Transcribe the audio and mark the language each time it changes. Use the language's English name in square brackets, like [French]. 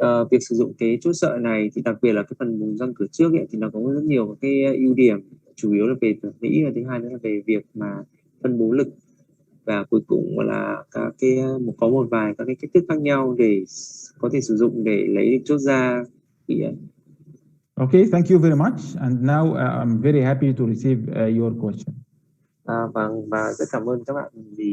[Vietnamese] Việc sử dụng cái chốt sợi này thì đặc biệt là cái phần vùng răng cửa trước ấy, thì nó có rất nhiều cái ưu điểm, chủ yếu là về thẩm mỹ, và thứ hai nữa là về việc mà phân bố lực, và cuối cùng là có một vài các cái cách thức khác nhau để có thể sử dụng để lấy chốt ra. [English] Okay, thank you very much. And now I'm very happy to receive your question. [Vietnamese] Vâng, và rất cảm ơn các bạn vì